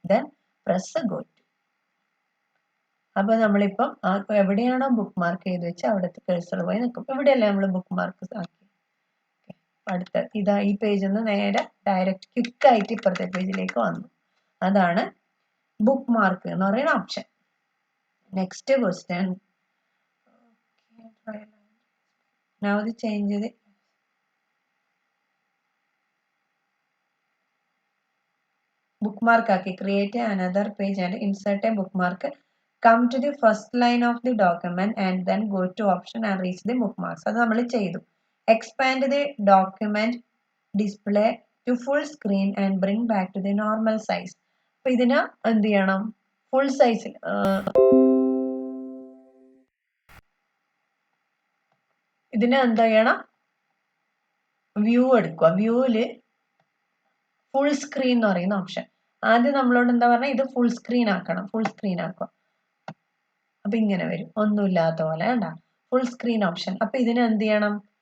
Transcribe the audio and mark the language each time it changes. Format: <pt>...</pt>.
<en>Then press go to.</en> <ml>അപ്പൊ നമ്മളിപ്പം എവിടെയാണോ ബുക്ക് മാർക്ക് ചെയ്ത് വെച്ച് അവിടുത്തെ കഴ്സർ പോയി നിൽക്കും. ഇവിടെയല്ലേ നമ്മൾ ബുക്ക് മാർക്ക് ആക്കി. അടുത്ത ഇതാ ഈ പേജിൽ നിന്ന് നേരെ ഡയറക്റ്റ് ക്വിക്കായിട്ട് ഇപ്പുറത്തെ പേജിലേക്ക് വന്നു. അതാണ് ബുക്ക് മാർക്ക് എന്ന് പറയുന്ന option. Next question.</ml> <en>Now the change the bookmark ആക്കി. Create another page and insert a bookmark. Come to the first line of the document and then go to option and reach the bookmarks.</en> <ml>അത് നമ്മൾ ചെയ്തു.</ml> <en>Expand the document display to full screen and bring back to the normal size.</en> <ml>അപ്പോൾ ഇതിന് എന്ത് ചെയ്യണം, full സൈസിൽ ഇതിന് എന്താ ചെയ്യണം, വ്യൂ എടുക്കുക. വ്യൂവില് ഫുൾ സ്ക്രീൻ എന്ന് പറയുന്ന ഓപ്ഷൻ. ആദ്യം നമ്മളോട് എന്താ പറഞ്ഞാൽ ഇത് ഫുൾ സ്ക്രീൻ ആക്കണം. ഫുൾ സ്ക്രീൻ ആക്കുക. അപ്പൊ ഇങ്ങനെ വരും, ഒന്നുമില്ലാത്ത പോലെ. കണ്ടാ ഫുൾ സ്ക്രീൻ ഓപ്ഷൻ. അപ്പൊ ഇതിന് എന്ത് ചെയ്യണം?</ml>